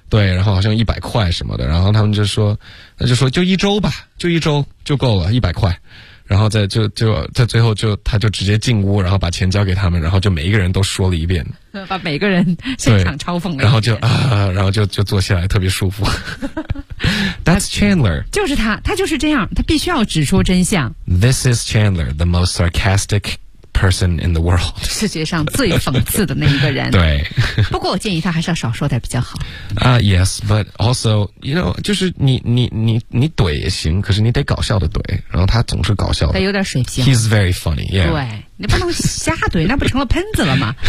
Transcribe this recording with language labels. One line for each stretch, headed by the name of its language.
Chinese: 对，然后好像100块什么的，然后他们就说，那就说就一周吧，就一周就够了，100块。然后在最后就他就直接进屋，然后把钱交给他们，然后就每一个人都说了一遍，把每个人现场嘲讽了，然后就坐下来特别舒服。
English: That's Chandler，
Chinese: 就是他就是这样，他必须要指出真相。
English: This is Chandler, the most sarcastic person in the world，
Chinese: 世界上最讽刺的那一个人。对，不过我建议他还是要少说点比较好。
English: Yes, but also, you know，
Chinese: 就是你怼也行，可是你得搞笑的怼，然后他总是搞笑的，他有点水平。
English: He's very funny， yeah。
Chinese: 对，你不能瞎怼，那不成了喷子了吗？